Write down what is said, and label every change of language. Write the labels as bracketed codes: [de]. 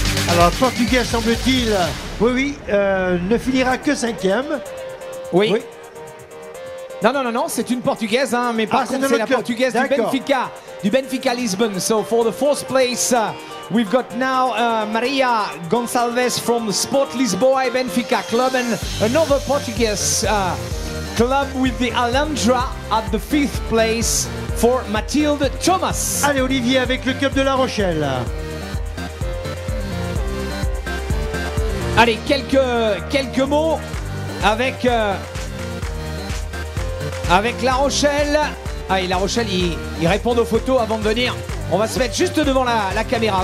[fr] Alors, le Portugais, semble-t-il, oui, ne finira que 5e. Oui. Non, c'est une Portugaise, hein, mais par contre, c'est la Portugaise du Benfica Lisbonne. [en] So, for the 4th place, we've got now Maria Gonçalves from the Sport Lisboa Benfica Club, and another Portuguese club with the Alhandra at the 5th place for Mathilde Thomas. [fr] Allez, Olivier, avec le club de La Rochelle. Allez, quelques mots avec La Rochelle. Allez, La Rochelle, ils répondent aux photos avant de venir. On va se mettre juste devant la caméra.